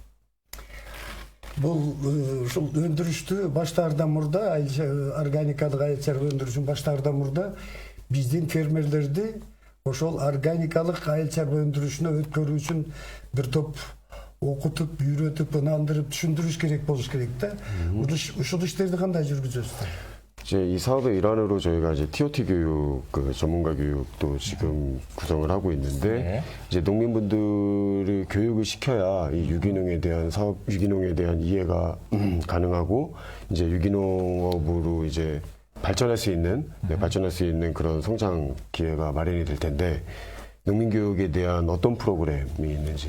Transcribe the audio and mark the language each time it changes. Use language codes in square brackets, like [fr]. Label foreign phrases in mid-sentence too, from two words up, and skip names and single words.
[ky] Бұл ушул өндүрүштү баштаардан мурда, органикалык айыл чарба өндүрүшүн баштаардан мурда биздин фермерлерди ошол органикалык айыл чарба өндүрүшүнө өткөрүү үчүн бир топ окутуп, үйрөтүп, ынандырып, түшүндүрүш керек болуш керек да. Ушул иштерди кандай жүргүзөсүздөр? [ko] 이 사업의 일환으로 저희가 이제 TOT 교육, 전문가 교육도 지금 구성을 하고 있는데, 네. 이제 농민분들이 교육을 시켜야 이 유기농에 대한 사업, 유기농에 대한 이해가 가능하고, 이제 유기농업으로 이제 발전할 수 있는, 발전할 수 있는 그런 성장 기회가 마련이 될 텐데, 농민교육에 대한 어떤 프로그램이 있는지.